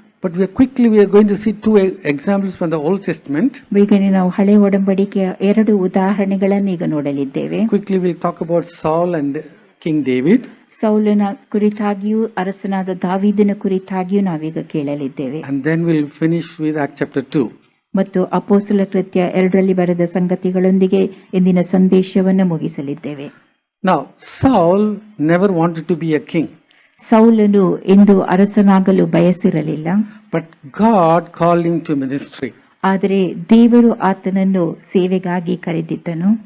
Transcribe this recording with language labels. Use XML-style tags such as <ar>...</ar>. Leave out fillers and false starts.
<en>But we are going to see 2 examples from the Old Testament.</en> <kn>ಬೇಗನೆ ನಾವು ಹಳೆ ಒಡಂಬಡಿಕೆಯ 2 ಉದಾಹರಣೆಗಳನ್ನು ಈಗ ನೋಡಲಿದ್ದೇವೆ.</kn> <en>Quickly we'll talk about Saul and King David.</en> <kn>ಸೌಲನ ಕುರಿತಾಗಿಯೂ ಅರಸನಾದ ದಾವೀದನ ಕುರಿತಾಗಿಯೂ ನಾವೀಗ ಕೇಳಲಿದ್ದೇವೆ.</kn> <en>And then we'll finish with Acts chapter 2.</en> <kn>ಮತ್ತು ಅಪೊಸ್ತಲ ಕೃತ್ಯ 2ರಲ್ಲಿ ಬರೆದ ಸಂಗತಿಗಳೊಂದಿಗೆ ಇಂದಿನ ಸಂದೇಶವನ್ನು ಮುಗಿಸಲಿದ್ದೇವೆ.</kn> <en>Now, Saul never wanted to be a king.</en> <kn>ಸೌಲನು ಎಂದು ಅರಸನಾಗಲು ಬಯಸಿರಲಿಲ್ಲ.</kn> <en>But God called him to ministry.</en> <kn>ಆದರೆ ದೇವರು ಆತನನ್ನು ಸೇವೆಗಾಗಿ ಕರೆದಿದ್ದನು.</kn>